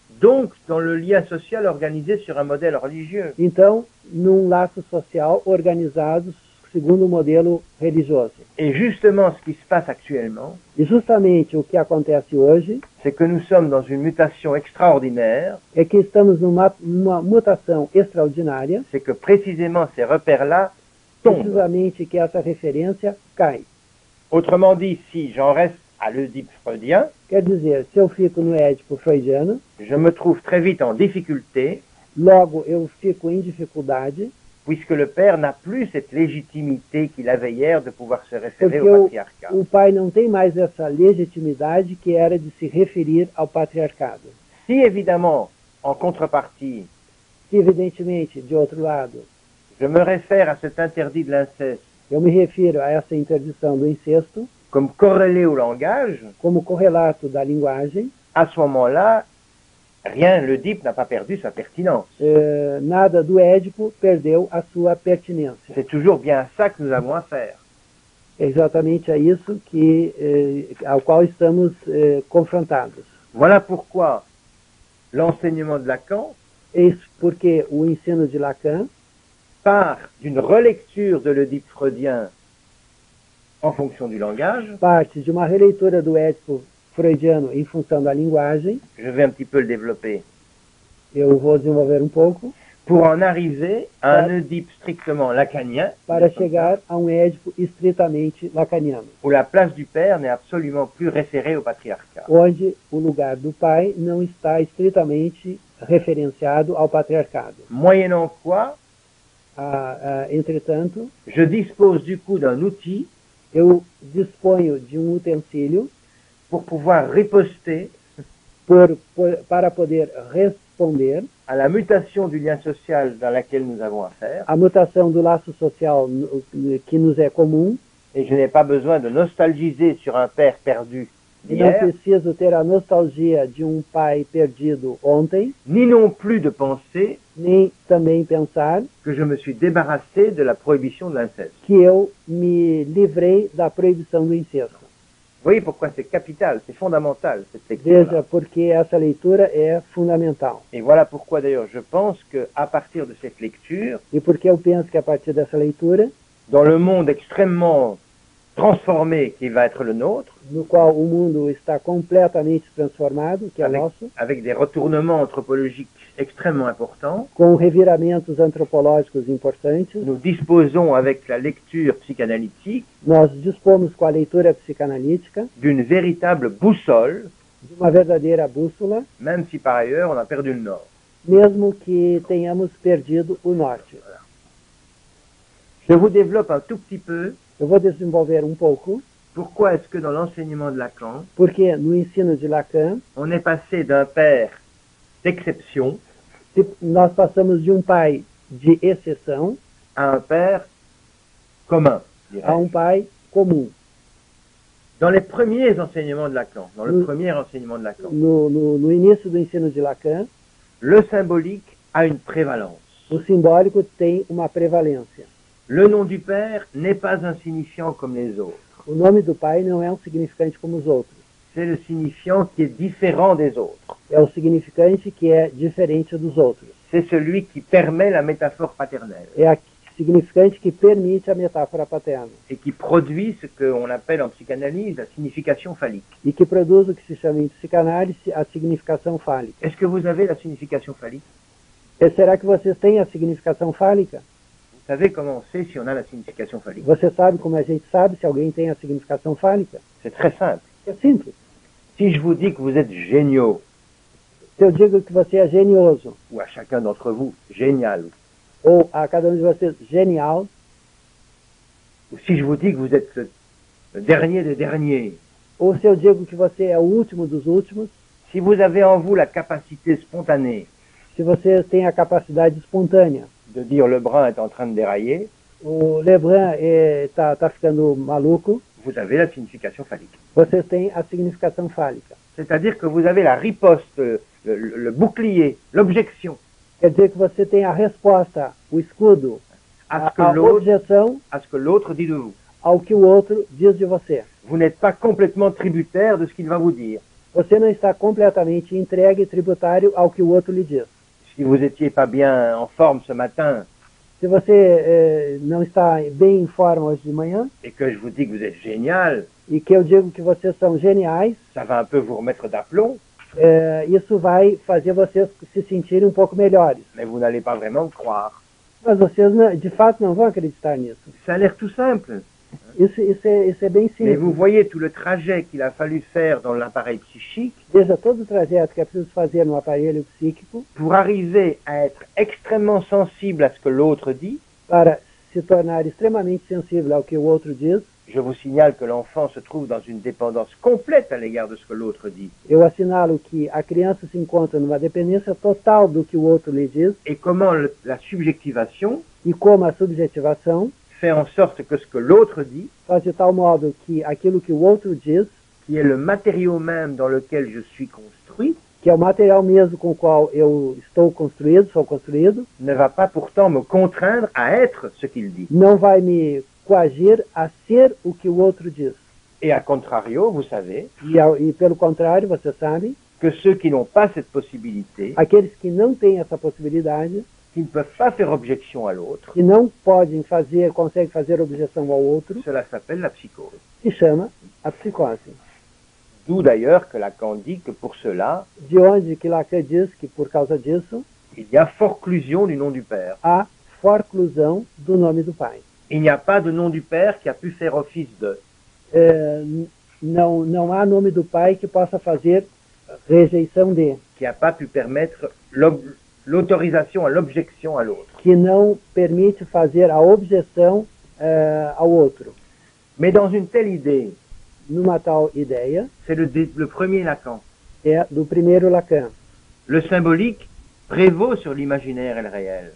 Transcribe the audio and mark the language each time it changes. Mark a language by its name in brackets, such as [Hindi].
[French] Donc, dans le lien social organisé sur un modèle religieux. [Portuguese] Então, num laço social organizado segundo o modelo religioso. [French] Et justement, ce qui se passe actuellement, [Portuguese] E justamente o que acontece hoje [French] c'est que nous sommes dans une mutation extraordinaire, [Portuguese] é que estamos numa mutação extraordinária, [French] c'est que précisément ces repères-là tombent. [Portuguese] precisamente que essa referência cai. [French] Autrement dit, si j'en reste à l'Oedipe freudien, [Portuguese] Quer dizer, se eu fico no Édipo freudiano, [French] je me trouve très vite en difficulté, [Portuguese] logo eu fico em dificuldade, [French] puisque le père n'a plus cette légitimité qu'il avait hier de pouvoir se référer [Portuguese] porque [French] au patriarcat. [Portuguese] o pai não tem mais essa legitimidade que era de se referir ao patriarcado. [French] Si évidemment, en contrepartie, [Portuguese] Se, evidentemente, de outro lado, [French] je me réfère à cet interdit de l'inceste [Portuguese] eu me refiro a essa interdição do incesto [French] comme corrélé au langage, [Portuguese] como correlato da linguagem, [French] à ce moment-là, rien, l'Oedipe n'a pas perdu sa pertinence. [Portuguese] nada do Édipo perdeu a sua pertinência. [French] C'est toujours bien à ça que nous avons affaire. [Portuguese] É exatamente a isso ao qual estamos confrontados. [French] Voilà pourquoi l'enseignement de Lacan [Portuguese] Eis porque o ensino de Lacan [French] part d'une relecture de l'Oedipe freudien en fonction du langage. [Portuguese] parte de uma releitura do Édipo freudiano em função da linguagem. [French] Je vais un petit peu le développer. [Portuguese] Eu vou desenvolver um pouco. [French] pour en arriver à un Oedipe strictement lacanien, [Portuguese] para chegar a um Édipo estritamente lacaniano, [French] où la place du père n'est absolument plus référée au patriarcat. [Portuguese] onde o lugar do pai não está estritamente referenciado ao patriarcado. [French] Moyennant quoi, [Portuguese] Entretanto, [French] je dispose du coup d'un outil [Portuguese] eu disponho de um utensílio [French] pour pouvoir riposter [Portuguese] para poder responder [French] à la mutation du lien social dans laquelle nous avons affaire. [Portuguese] à mutação do laço social que nos é comum. [French] Et je n'ai pas besoin de nostalgiser sur un père perdu [Portuguese] E não [French] d'hier, [Portuguese] preciso ter a nostalgia de um pai perdido ontem, [French] ni non plus de penser [Portuguese] nem também pensar [French] que je me suis débarrassé de la prohibition de l'inceste. [Portuguese] que eu me livrei da proibição do incesto. [French] Vous voyez pourquoi c'est capital, c'est fondamental cette [Portuguese] Veja, [French] lecture. [Portuguese] porque essa leitura é fundamental. [French] Et voilà pourquoi d'ailleurs je pense qu'à partir de cette lecture, [Portuguese] E porque eu penso que a partir dessa leitura, [French] dans le monde extrêmement transformé qui va être le nôtre, [Portuguese] no qual o mundo está completamente transformado, que é o nosso, [French] avec des retournements anthropologiques extrêmement importants, [Portuguese] com reviramentos antropológicos importantes, [French] nous disposons avec la lecture psychanalytique [Portuguese] nós dispomos com a leitura psicanalítica [French] d'une véritable boussole, [Portuguese] de uma verdadeira bússola, [French] même si par ailleurs on a perdu le nord. [Portuguese] mesmo que tenhamos perdido o norte. [French] Je vous développe un tout petit peu [Portuguese] Eu vou desenvolver um pouco, [French] pourquoi est-ce que dans l'enseignement de Lacan, [Portuguese] porque no ensino de Lacan, [French] on est passé d'un père d'exception [Portuguese] nós passamos de um pai de exceção [French] à un père commun, dirais-je. [Portuguese] a um pai comum. [French] Dans les premiers enseignements de Lacan, dans le Oui. premier enseignement de Lacan, [Portuguese] No início do ensino de Lacan, [French] le symbolique a une prévalence. [Portuguese] o simbólico tem uma prevalência. [French] Le nom du père n'est pas un signifiant comme les autres. [Portuguese] O nome do pai não é um significante como os outros. [French] C'est le signifiant qui est différent des autres. [Portuguese] É o significante que é diferente dos outros. [French] C'est celui qui permet la métaphore paternelle [Portuguese] É o significante que permite a metáfora paterna [French] et qui produit ce qu'on appelle en psychanalyse la signification phallique. [Portuguese] e que produz o que se chama em psicanálise a significação fálica. [French] Est-ce que vous avez la signification phallique? [Portuguese] E será que vocês têm a significação fálica? [French] Vous savez comment on sait si on a la signification phallique? [Portuguese] Você sabe como a gente sabe se alguém tem a significação fálica? [French] C'est très simple. [Portuguese] É simples. [French] Si je vous dis que vous êtes géniaux, [Portuguese] Se eu digo que você é genioso, [French] ou à chacun d'entre vous, génial, [Portuguese] ou a cada um de vocês genial, [French] ou si je vous dis que vous êtes le dernier des derniers, [Portuguese] ou se eu digo que você é o último dos últimos, [French] si vous avez en vous la capacité spontanée [Portuguese] se você tem a capacidade espontânea. [French] de dire Lebrun est en train de dérailler, [Portuguese] O Lebrun tá ficando maluco, [French] vous avez la signification phallique. [Portuguese] vocês têm a significação fálica. [French] C'est-à-dire que vous avez la riposte, le bouclier, l'objection [Portuguese] Quer dizer que você tem a resposta, o escudo, [French] à [Portuguese] a objeção [French] ce que l'autre dit de vous. [Portuguese] ao que o outro diz de você. [French] Vous n'êtes pas complètement tributaire de ce qu'il va vous dire. [Portuguese] Você não está completamente entregue e tributário ao que o outro lhe diz. [French] Si vous n'étiez pas bien en forme ce matin [Portuguese] Se você não está bem em forma hoje de manhã [French] et que je vous dis que vous êtes génial, [Portuguese] e que eu digo que vocês são geniais, [French] ça va un peu vous remettre d'aplomb, [Portuguese] isso vai fazer vocês se sentirem um pouco melhores. [French] mais vous n'allez pas vraiment le croire. [Portuguese] Mas vocês, de fato, não vão acreditar nisso. [French] Ça a l'air tout simple. [Portuguese] Isso é bem [French] Mais vous [Portuguese] simples. [French] voyez tout le trajet qu'il a fallu faire dans l'appareil psychique [Portuguese] Veja todo o trajeto que é preciso fazer no aparelho psíquico [French] pour arriver à être extrêmement sensible à ce que l'autre dit. [Portuguese] para se tornar extremamente sensível ao que o outro diz. [French] Je vous signale que l'enfant se trouve dans une dépendance complète à l'égard de ce que l'autre dit. [Portuguese] Eu assinalo que a criança se encontra numa dependência total do que o outro lhe diz [French] Et comment la subjectivation [Portuguese] e como a subjetivação [French] fait en sorte que ce que l'autre dit, [Portuguese] faz de tal modo que aquilo que o outro diz, [French] qui est le matériau même dans lequel je suis construit, [Portuguese] que é o material mesmo com o qual eu estou construído, sou construído, [French] ne va pas pourtant me contraindre à être ce qu'il dit. [Portuguese] não vai me coagir a ser o que o outro diz. [French] Et à contrario, vous savez [Portuguese] E pelo contrário, você sabe, [French] que ceux qui n'ont pas cette possibilité, [Portuguese] aqueles que não têm essa possibilidade, [French] qui ne peuvent pas faire objection à l'autre, [Portuguese] que não conseguem fazer objeção ao outro, [French] cela s'appelle la psychose. [Portuguese] se chama a psicose. [French] D'où d'ailleurs que Lacan dit que pour cela, [Portuguese] De onde que Lacan diz que, por causa disso, [French] il y a forclusion du nom du Père. [Portuguese] há forclusão do nome do Pai. [French] Il n'y a pas de nom du Père qui a pu faire office de. [Portuguese] Não há nome do Pai que possa fazer rejeição de, [French] Qui n'a pas pu permettre l'autorisation à l'objection à l'autre. [Portuguese] que não permite fazer a objeção ao outro. [French] Mais dans une telle idée, [Portuguese] Numa tal ideia, [French] c'est le premier Lacan. [Portuguese] é do primeiro Lacan. [French] Le symbolique prévaut sur l'imaginaire et le réel.